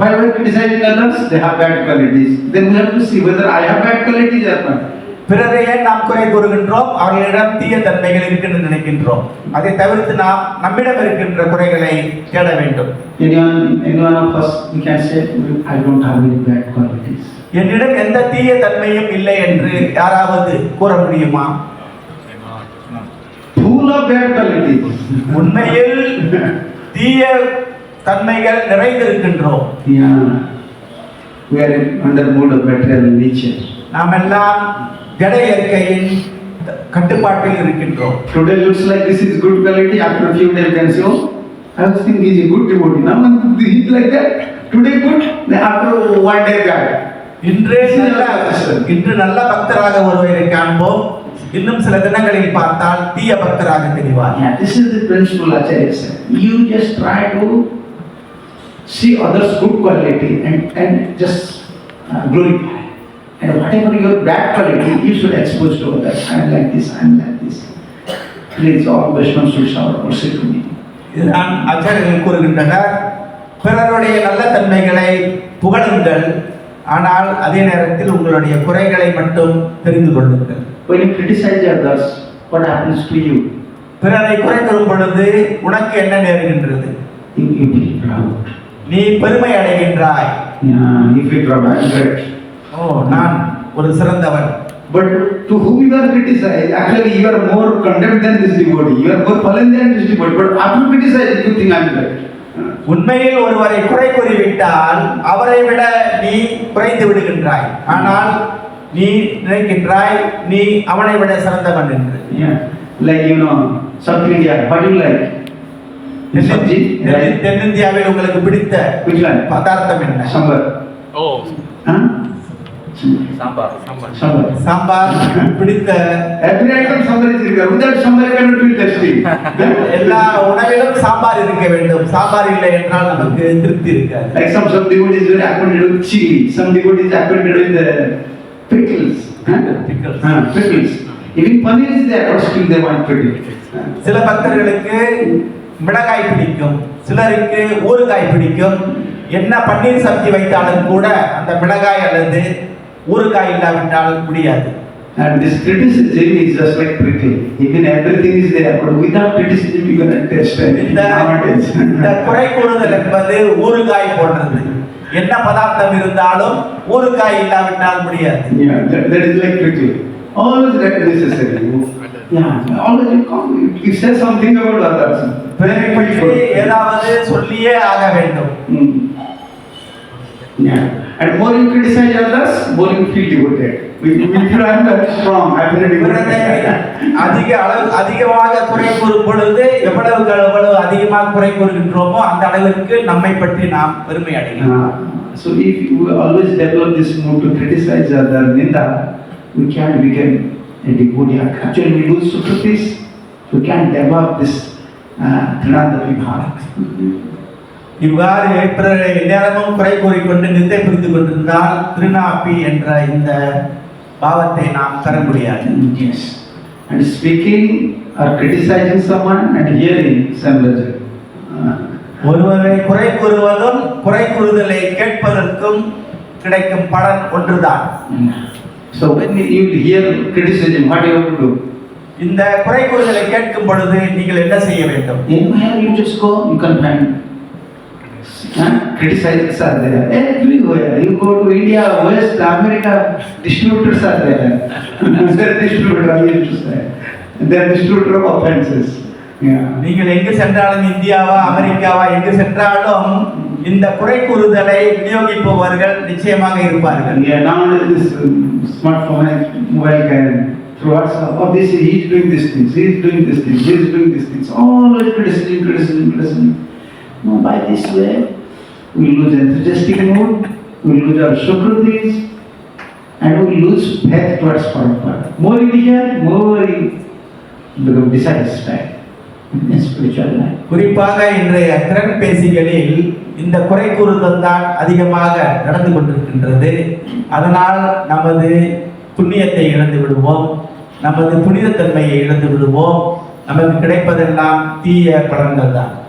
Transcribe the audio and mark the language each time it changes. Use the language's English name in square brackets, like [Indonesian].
[English] While we are criticizing others, they have bad qualities. Then we have to see whether I have bad qualities or not. [Tamil] பிறரை ஏன் நாம் குறை கூறுகின்றோம்? அவர்களிடம் தீய தன்மைகள் இருக்கின்ற நினைக்கின்றோம். அதை தவிர்த்து நாம் நம்மிடம் இருக்கின்ற குறைகளை தேட வேண்டும். [English] Anyone of us, we can say, I don't have any bad qualities. [Tamil] என்னிடம் எந்த தீய தன்மையும் இல்லை என்று யாராவது கூற முடியுமா? [English] Full of bad qualities. [Tamil] உண்மையில் தீய தன்மைகள் நிறைந்திருக்கின்றோம். [English] Yeah. We are under mood of material nature. [Tamil] நாம் எல்லாம் ஜட இயற்கையின் கட்டுப்பாட்டில் இருக்கின்றோம். [English] Today looks like this is good quality. After a few days, you can say, oh, I was thinking he is a good devotee. Now he is like that. Today good, then after one day bad. [Tamil] இன்று நல்ல பக்தராக ஒருவரை காண்போம், இன்னும் சில தினங்களில் பார்த்தால் தீய பக்தராக தெரிவார். [English] Yeah, this is the principle Acharya said. You just try to see others' good quality and just glorify. And whatever your bad quality, you should expose to others. I am like this, I am like this. Please, all Vaishnavas should shower mercy to me. [Tamil] இதுதான் ஆச்சாரியர்கள் கூறுகின்றனர். பிறருடைய நல்ல தன்மைகளை புகழுங்கள், ஆனால் அதே நேரத்தில் உங்களுடைய குறைகளை மட்டும் தெரிந்து கொள்ளுங்கள். [English] When you criticize others, what happens to you? [Tamil] பிறரை குறை கூறும் பொழுது உனக்கு என்ன நேருகின்றது? [English] You feel proud. [Tamil] நீ பெருமை அடைகின்றாய். [English] Yeah, you feel proud. I am great. [Tamil] ஓ, நான் ஒரு சிறந்தவன். [English] But to whom you are criticized, actually you are more condemned than this devotee. You are more fallen than this devotee. But after criticizing, you think I am great. [Tamil] உண்மையில் ஒருவரை குறை கூறிவிட்டால் அவரை விட நீ குறைந்து விடுகின்றாய். ஆனால் நீ நினைக்கின்றாய் நீ அவனை விட சிறந்தவன் என்று. [English] Yeah, like South India, what do you like? Sabji, right? [Tamil] தென்னிந்தியாவில் உங்களுக்கு பிடித்த [English] Which one? [Tamil] பதார்த்தம் என்ன? [English] Sambar. Oh, Huh? sambar. Sambar. [Tamil] Sambar பிடித்த [English] Every item sambar is required. Without sambar, you cannot feel tasty. [Tamil] எல்லா உணவிலும் சாம்பார் இருக்க வேண்டும். சாம்பார் இல்லை என்றால் நமக்கு திருப்தி இருக்காது. [English] Like some devotees are acquainted with chili. Some devotees are acquainted with the pickles. Huh? Pickles. Pickles. Even paneer is there, but still they want pickles. [Tamil] சில பக்தர்களுக்கு மிளகாய் பிடிக்கும், சிலருக்கு ஊறுகாய் பிடிக்கும். என்ன பன்னீர் சப்ஜி வைத்தாலும் கூட அந்த மிளகாய் அல்லது ஊறுகாய் இல்லாவிட்டால் முடியாது. [English] And this criticism is just like prickle. Even everything is there, but without criticism you cannot taste anything. [Tamil] இந்த குறை கூறுதல் என்பது ஊறுகாய் போன்றது. என்ன பதார்த்தம் இருந்தாலும் ஊறுகாய் இல்லாவிட்டால் முடியாது. [English] Yeah, that is like prickle. Always that necessary. Yeah, always you say something about others. [Tamil] பிறரை பற்றி ஏதாவது சொல்லியே ஆக வேண்டும். [English] Yeah, and more you criticize others, more you feel devoted. If you are very strong, I am very devoted. [Tamil] அதிகமாக குறை கூறும் பொழுது எவ்வளவு அதிகமாக குறை கூறுகின்றோமோ அந்த அளவிற்கு நம்மை பற்றி நாம் பெருமை அடைகிறோம். [English] So if you always develop this mood to criticize other ninda, we can't become a devotee. Actually, we lose sukritis. We can't develop this Trinanda Vibhava. [Tamil] இவ்வாறு பிறரை நேரமும் குறை கூறிக்கொண்டு நிந்தை புரிந்து கொண்டிருந்தால் திருநாப்பி என்ற இந்த பாவத்தை நாம் பெற முடியாது. [English] Yes. And speaking or criticizing someone and hearing same result. [Tamil] ஒருவரை குறை கூறுவதும் குறை கூறுதலை கேட்பதற்கும் கிடைக்கும் பலன் ஒன்றுதான். [English] So when you hear criticism, what do you have to do? [Tamil] இந்த குறை கூறுதலை கேட்கும் பொழுது நீங்கள் என்ன செய்ய வேண்டும்? [English] Anywhere you just go, you can find criticizers are there. Everywhere. You go to India, West America, distributors are there. They're distributor, I used to say. They're distributor of offenses. Yeah. [Tamil] நீங்கள் எங்கு சென்றாலும் இந்தியாவா அமெரிக்காவா எங்கு சென்றாலும் இந்த குறை கூறுதலை விநியோகிப்பவர்கள் நிச்சயமாக இருப்பார்கள். [English] Yeah, now this smartphone and mobile can through WhatsApp. Oh, he is doing these things, he is doing these things, he is doing these things. Always criticism. No, by this way, we lose enthusiastic mood, we lose our sukritis, and we lose faith towards Prabhupada. More you hear, more you become dissatisfied in spiritual life. [Tamil] குறிப்பாக இன்றைய திறன் பேசிகளில் இந்த குறை கூறுதல் தான் அதிகமாக நடந்து கொண்டிருக்கின்றது. அதனால் நமது புண்ணியத்தை இழந்து விடுவோம், நமது புனிதத்தன்மையை இழந்து விடுவோம். நமக்கு கிடைப்பதெல்லாம் தீய பலன்கள் தான்.